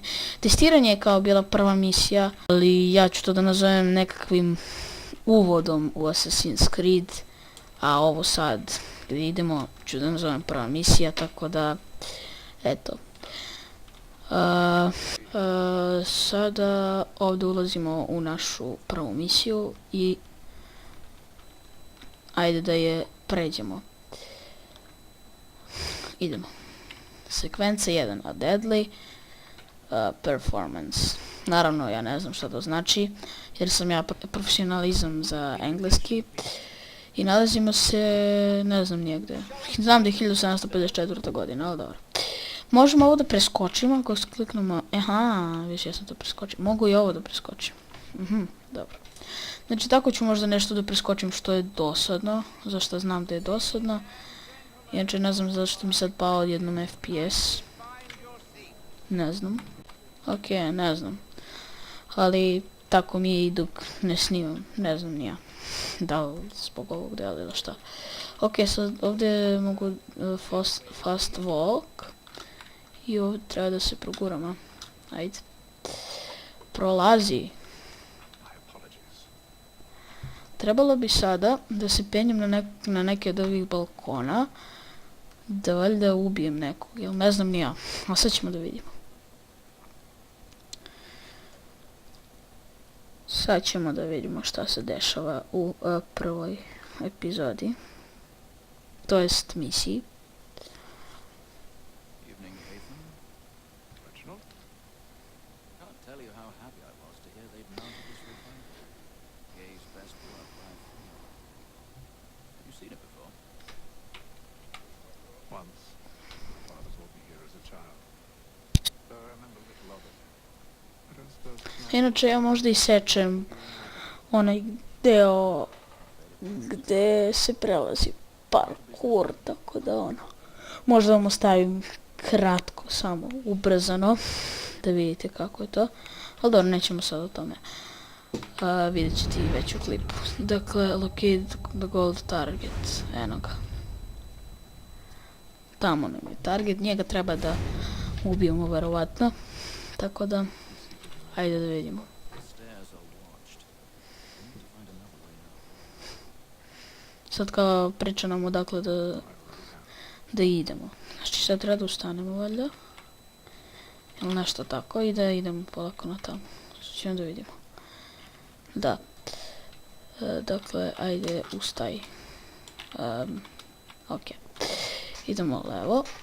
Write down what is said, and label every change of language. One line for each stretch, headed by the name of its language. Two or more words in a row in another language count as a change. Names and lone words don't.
Serbian: Testiranje je kao bila prva misija, ali ja ću to da nazovem nekakvim uvodom u Assassin's Creed, a ovo sad gdje idemo ću da nazovem prva misija, tako da, eto. Sada ovdje ulazimo u našu prvu misiju i ajde da je pređemo. Idemo. Sekvenca 1,
English: a deadly performance.
Serbian: Naravno, ja ne znam šta to znači, jer sam ja profesionalizam za engleski. I nalazimo se, ne znam nijegde. Znam da je 1754. godina, ali dobro. Možemo ovo da preskočimo, ako kliknemo, više ja sam to preskočio. Mogu i ovo da preskočim. Dobro. Znači, tako ću možda nešto da preskočim što je dosadno, zašto znam da je dosadno. Inače, ne znam zašto mi sad pao odjednom FPS. Ne znam. Ok, ne znam. Ali, tako mi je i dok ne snimam, ne znam ni ja. Da li zbog ovog dela ili šta. Ok, sad ovdje mogu
English: fast walk.
Serbian: I ovdje treba da se proguramo. Ajde. Prolazi. Trebalo bi sada da se penjem na neke od ovih balkona. Da valjda ubijem nekog, jel ne znam ni ja. A sad ćemo da vidimo. Sad ćemo da vidimo šta se dešava u prvoj epizodi. To jest misiji.
English: Evening, Nathan. Reginald? Can't tell you how happy I was to hear they'd mounted this refinement. Gay's best work by far. Have you seen it before? Once, my father told me here as a child. Though I remember little of it. I don't suppose it's not
Serbian: Inače ja možda i sečem onaj deo gdje se prelazi parkour, tako da ono. Možda vam ostavim kratko, samo ubrzano, da vidite kako je to. Ali dobro, nećemo sad o tome. Vidjet ćete i već u klipu. Dakle,
English: locate the gold target,
Serbian: eno ga. Tamo nam je target, njega treba da ubijemo verovatno. Tako da, ajde da vidimo.
English: The stairs are watched. I need to find another way out.
Serbian: Sad kao priča nam odakle da idemo. Znači sad treba da ustanemo valjda. Ili nešto tako i da idemo polako na tamo. Što ćemo da vidimo. Da. Dakle, ajde ustaj. Ok. Idemo levo.